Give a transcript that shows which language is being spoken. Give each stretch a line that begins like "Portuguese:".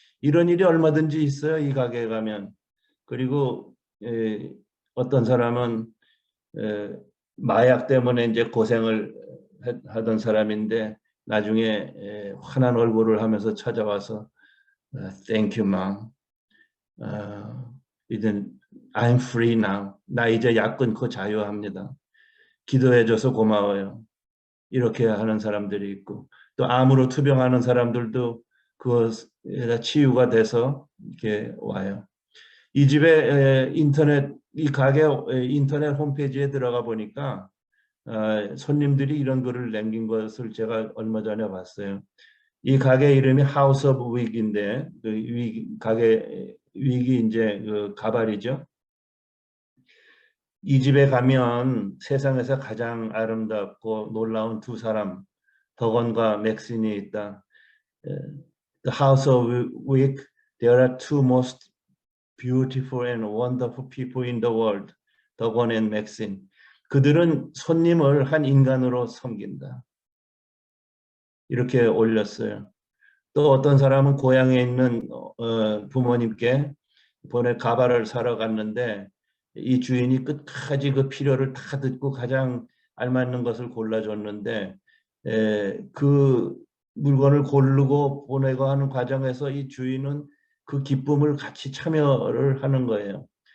Korean: 이런 일이 얼마든지 있어요, 이 가게에 가면. 그리고 어떤 사람은 마약 때문에 이제 고생을 하던 사람인데 나중에 환한 얼굴을 하면서 찾아와서
English: Thank you, mom.
Korean: 이젠
English: I'm free now.
Korean: 나 이제 약 끊고 자유합니다. 기도해줘서 고마워요. 이렇게 하는 사람들이 있고, 또 암으로 투병하는 사람들도 그것에 치유가 돼서 이렇게 와요. 이 집에 이 가게 인터넷 홈페이지에 들어가 보니까 손님들이 이런 글을 남긴 것을 제가 얼마 전에 봤어요. 이 가게 이름이 House of Wig인데, 가게 윅이 이제 그 가발이죠. 이 집에 가면 세상에서 가장 아름답고 놀라운 두 사람, 덕원과 맥신이 있다.
English: The House of Wig, there are two most beautiful and wonderful people in the world, 덕원 and 맥신.
Korean: 그들은 손님을 한 인간으로 섬긴다. 이렇게 올렸어요. 또 어떤 사람은 고향에 있는 부모님께 이번에 가발을 사러 갔는데 이 주인이 끝까지 그 필요를 다 듣고 가장 알맞는 것을 골라줬는데 그 물건을 고르고 보내고 하는 과정에서 이 주인은 그 기쁨을 같이 참여를 하는 거예요.